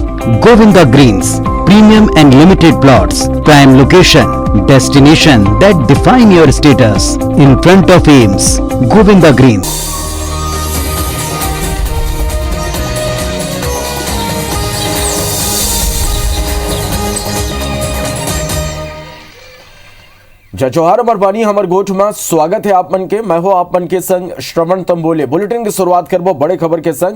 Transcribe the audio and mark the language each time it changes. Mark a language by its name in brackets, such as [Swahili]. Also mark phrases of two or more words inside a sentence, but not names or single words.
[English] Govinda Greens, premium and limited plots, prime location, destination that define your status. In front of Ames, Govinda Greens. [Chhattisgarhi] जौहार मरबानी हमर गोठ में स्वागत है आप मन के। मैं हो आप मन के संग श्रवण तंबोले। बुलेटिन की शुरुआत करबो बड़े खबर के संग।